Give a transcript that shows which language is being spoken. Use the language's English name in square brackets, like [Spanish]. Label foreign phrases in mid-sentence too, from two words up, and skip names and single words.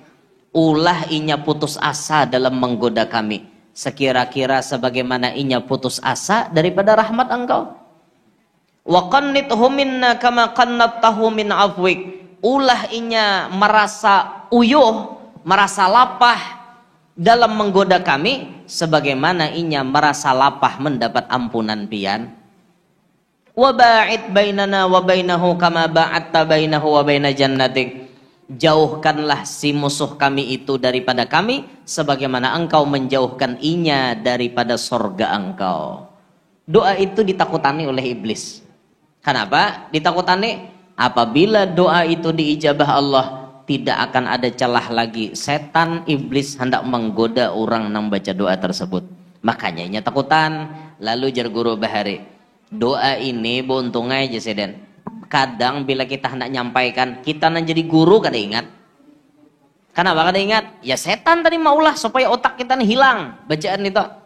[Banjar] Ulah inya putus asa dalam menggoda kami, sekira-kira sebagaimana inya putus asa daripada rahmat engkau. [Arabic] وقنطه منا كما قنطته من عفوك. [Banjar] Ulah inya merasa uyuh, merasa lapah dalam menggoda kami, sebagaimana inya merasa lapah mendapat ampunan pian. [Arabic] وباعد بيننا وبينه كما باعدت بينه وبين جنتك. [Banjar] Jauhkanlah si musuh kami itu daripada kami, sebagaimana engkau menjauhkan inya daripada sorga engkau. Doa itu ditakutani oleh iblis. Kenapa ditakutani? Apabila doa itu diijabah Allah, tidak akan ada celah lagi setan iblis hendak menggoda orang yang baca doa tersebut. Makanya inya takutan. Lalu jar guru bahari, doa ini beuntungai aja seden. Kadang bila kita hendak nyampaikan, kita nak jadi guru kada ingat. Kenapa kada ingat? Ya setan tadi maulah supaya otak kita nih hilang bacaan itu.